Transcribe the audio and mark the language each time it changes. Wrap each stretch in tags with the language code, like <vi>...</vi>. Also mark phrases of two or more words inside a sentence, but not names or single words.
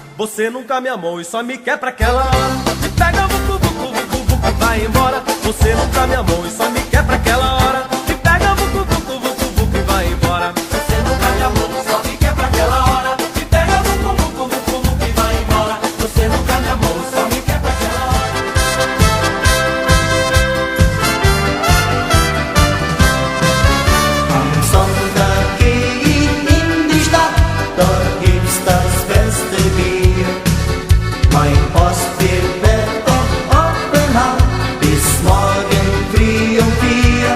<pt>Você nunca me amou e só me quer pra aquela hora. Me pega, vucu, vucu, vucu, vucu, vai embora. Você nunca me amou e só me quer pra aquela hora. Me pega, vucu, vucu, vucu, vucu, e vai embora. Você nunca me amou, só me quer pra aquela hora. Me pega, vucu, vucu, vucu, vucu, e vai embora. Você nunca me amou, só me quer pra aquela hora.</pt> <de>Am Sonntag geh ich in die Stadt, dort gibt's das beste Bier. Mein Postweg wird doch offen haben, bis morgen früh um 4.</de>